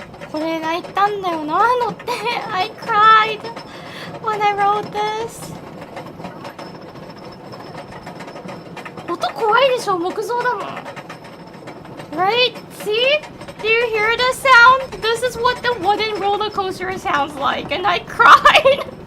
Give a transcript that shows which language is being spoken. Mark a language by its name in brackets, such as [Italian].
[Japanese] これ泣いたんだよなのって。 [English] I cried when I wrote this. [Japanese] 音怖いでしょ、木造だもん。 [English] Right? See? Do you hear the sound? This is what the wooden roller coaster sounds like, and I cried.